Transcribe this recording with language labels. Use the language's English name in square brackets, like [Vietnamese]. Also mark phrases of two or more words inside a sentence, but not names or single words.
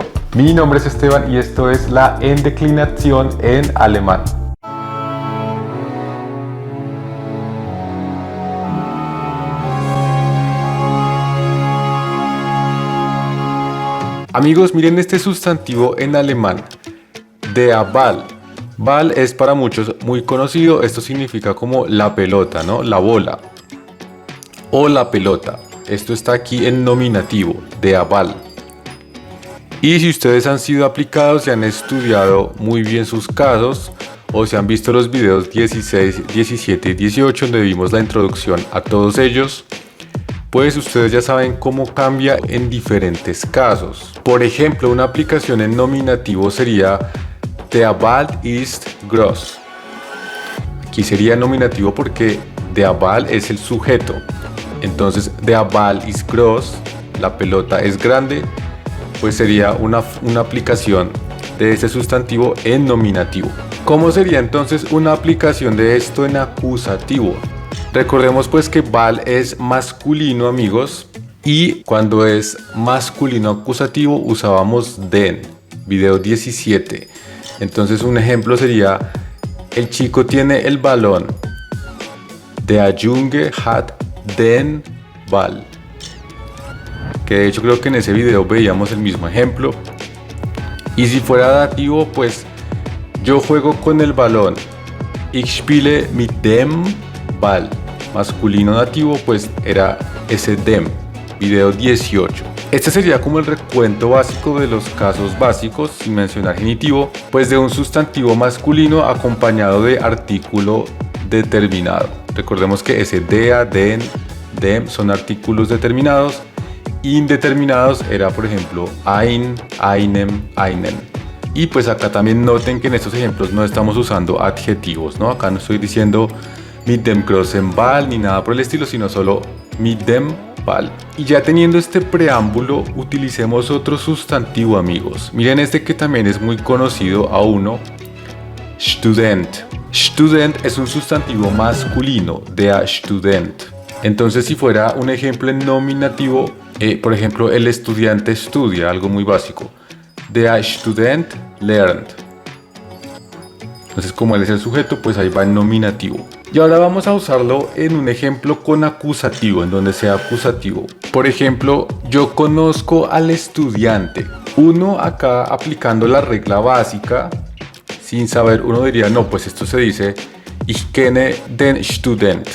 [Spanish] Mi nombre es Esteban y esto es la endeclinación en alemán. Amigos, miren este sustantivo en alemán, [German] der Ball. [Spanish] Ball es para muchos muy conocido, esto significa como la pelota, ¿no? La bola o la pelota. Esto está aquí en nominativo, [German] der Ball. [Spanish] Y si ustedes han sido aplicados y han estudiado muy bien sus casos, o si han visto los videos 16, 17 y 18 donde vimos la introducción a todos ellos, pues ustedes ya saben cómo cambia en diferentes casos. Por ejemplo, una aplicación en nominativo sería [German] der Ball ist groß. [Spanish] Aquí sería nominativo porque der Ball es el sujeto. Entonces, [German] der Ball ist groß, [Spanish] la pelota es grande, pues sería una aplicación de ese sustantivo en nominativo. ¿Cómo sería entonces una aplicación de esto en acusativo? Recordemos pues que Ball es masculino, amigos, y cuando es masculino acusativo usábamos den, video 17. Entonces un ejemplo sería: el chico tiene el balón. [German] Der Junge hat den Ball. [Spanish] Que de hecho creo que en ese video veíamos el mismo ejemplo. Y si fuera dativo, pues yo juego con el balón. [German] Ich spiele mit dem Ball. [Spanish] Masculino dativo, pues era ese dem, video 18. Este sería como el recuento básico de los casos básicos, sin mencionar genitivo, pues de un sustantivo masculino acompañado de artículo determinado. Recordemos que ese dea, den, dem son artículos determinados. Indeterminados era, por ejemplo, [German] ein, einem, einen. [Spanish] Y pues acá también noten que en estos ejemplos no estamos usando adjetivos, ¿no? Acá no estoy diciendo [German] mit dem großen Ball [Spanish] ni nada por el estilo, sino solo [German] mit dem Ball. [Spanish] Y ya teniendo este preámbulo, utilicemos otro sustantivo, amigos. Miren este que también es muy conocido a uno, Student. Student es un sustantivo masculino, [German] der Student. [Spanish] Entonces, si fuera un ejemplo en nominativo, por ejemplo, el estudiante estudia, algo muy básico. [German] Der Student lernt. [Spanish] Entonces, como él es el sujeto, pues ahí va en nominativo. Y ahora vamos a usarlo en un ejemplo con acusativo, en donde sea acusativo. Por ejemplo, yo conozco al estudiante. Uno acá aplicando la regla básica, sin saber, uno diría, no, pues esto se dice [German] Ich kenne den Student.